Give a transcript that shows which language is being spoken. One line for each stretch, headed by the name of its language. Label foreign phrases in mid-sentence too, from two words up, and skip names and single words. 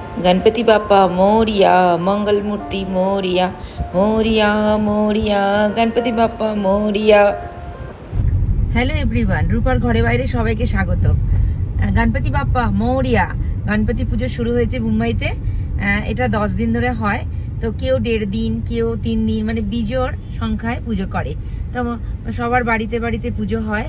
Marathi: गणपति बाप्पा मोरिया, मंगल मूर्ति मोरिया मोरिया मोरिया, गणपति बाप्पा मोरिया।
English: hello everyone,
Bangla: রূপার ঘরে বাইরে সবাইকে স্বাগত।
Marathi: गणपति बाप्पा मोरिया।
Bangla: গণপতি পুজো শুরু হয়েছে মুম্বাইতে। এটা 10 দিন ধরে হয়। তো কেউ 1.5 দিন, কেউ 3 দিন, মানে বিজোড় সংখ্যায় পুজো করে। তো সবার বাড়িতে বাড়িতে পুজো হয়।